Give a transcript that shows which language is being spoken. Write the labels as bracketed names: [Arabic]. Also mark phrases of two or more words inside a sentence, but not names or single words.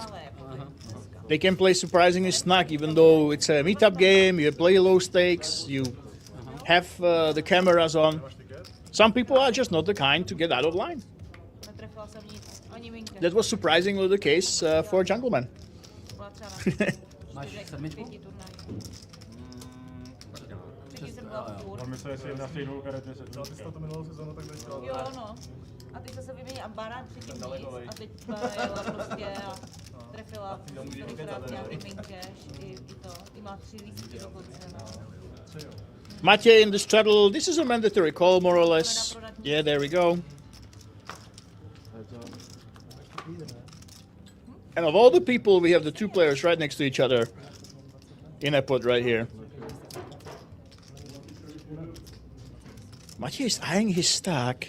[English] They can play surprisingly snug, even though it's a meetup game, you play low stakes, you have the cameras on. Some people are just not the kind to get out of line. That was surprisingly the case for Jungleman. [Czech] Máš sedmičku? On myslel, jestli na stejnou karetě se to minulou sezónu tak začalo. Jo, no. A teď se vymění a Bára předtím nic a teď jela prostě a trefila několikrát nějaký [English] main cash [Czech] i to. I má 3 lístky dokonce, no. [English] Matěj in the straddle. This is a mandatory call, more or less. Yeah, there we go. And of all the people, we have the 2 players right next to each other in a pot right here. Matěj is eyeing his stack.